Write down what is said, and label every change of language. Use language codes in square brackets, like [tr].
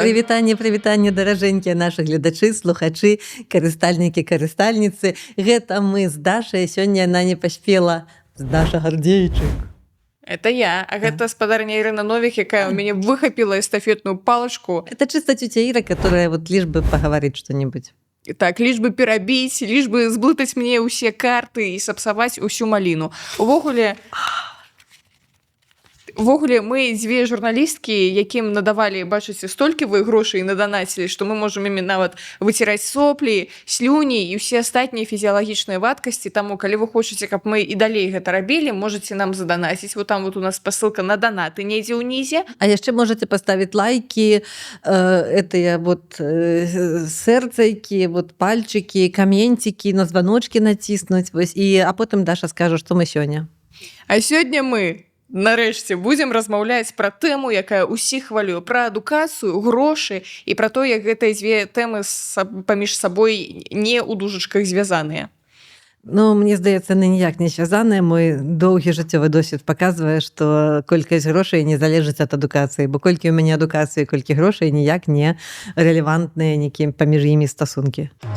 [be] Прывітанне, даражэнькія нашы гледачы, слухачы, карыстальнікі, карыстальніцы. Гэта мы з Дашай, сёння яна не паспела. Даша Гардзейчык. [ru] Это я, [be] а гэта спадарня Ірына Новік, якая ў мяне выхапіла эстафетную палачку. [ru] Это чисто тетя Ира, которая вот лишь бы поговорить что-нибудь. [be] Так, [ru] лишь бы [be] перабіць, лишь бы зблытаць мне ўсе карты і сапсаваць усю маліну. Увогуле, мы дзве журналісткі, якім надавалі, бачыце, столькі вы грошай надонацілі, што мы можам імі нават выціраць соплі, слюні і ўсе астатнія фізіялагічныя вадкасці. Таму, калі вы хочаце, каб мы і далей гэта рабілі, можаце нам заданаціць. [ru] Вот там вот у нас посылка на донаты [be] недзе ўнізе. А яшчэ [ru] можете поставить лайки, [be] этыя вот сэрцайкі, [ru] вот пальчики, каментики, на звоночки натиснуть. [be] А потым Даша скажа, што мы сёння. А сёння мы нарэшце будзем размаўляць пра тэму, якая ўсіх хвалюе, пра адукацыю, грошы і пра то, як гэтыя дзве тэмы паміж сабой не ў дужачках звязаныя. Ну, мне здаецца, яны ніяк не звязаныя. Мой доўгі жыццёвы досвед паказвае, што колькасць грошай не залежыць ад адукацыі, бо колькі ў мяне адукацыі, колькі грошай ніяк не рэлевантныя нейкім паміж імі стасункі.